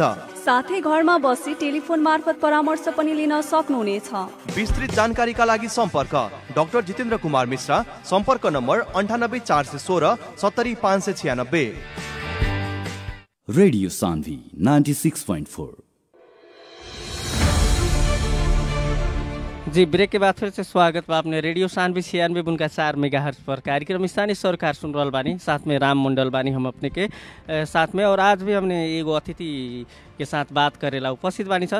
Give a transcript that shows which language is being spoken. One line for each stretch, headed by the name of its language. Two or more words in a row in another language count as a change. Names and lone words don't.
Nepali: साथै घरमा बसी टेलिफोन मार्फत परामर्श पनि लिन सक्नुहुनेछ। विस्तृत जानकारीका लागि सम्पर्क डाक्टर जितेन्द्र कुमार मिश्रा, सम्पर्क नम्बर 98 416 70 596। रेडियो सान्वी 96.4।
Bhojpuri: जी, ब्रेक के बाद फिर से स्वागत बा आपने रेडियो सान्वी 96.4 मेगाहर्ट्ज पर। कार्यक्रम स्थानीय सरकार सुन रहल बानी, साथ में राम मंडल बानी हम अपने के साथ में। और आज भी हमने एगो अतिथि के साथ बात करेला उपस्थित बानी छन्।